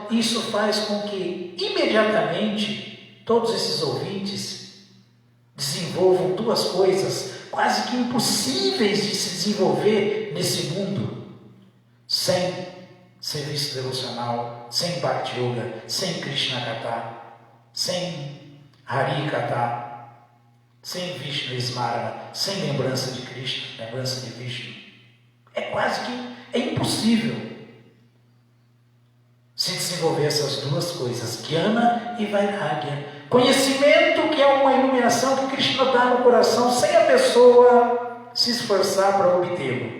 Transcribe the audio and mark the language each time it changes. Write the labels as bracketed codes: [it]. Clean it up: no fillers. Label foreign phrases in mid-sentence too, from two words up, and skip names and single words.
[pt] Isso faz com que, imediatamente, todos esses ouvintes desenvolvam duas coisas quase que impossíveis de se desenvolver nesse mundo, sem serviço devocional, sem [sa] Bhakti Yoga, [pt] sem [sa] Krishna Katha, [pt] sem [sa] Hari Katha, [pt] sem [sa] Vishnu Smarana, [pt] sem lembrança de Krishna, lembrança de Vishnu. É quase que impossível se desenvolver essas duas coisas, Jnana e Vairagya. Conhecimento, que é uma iluminação que Krishna dá no coração, sem a pessoa se esforçar para obtê-lo.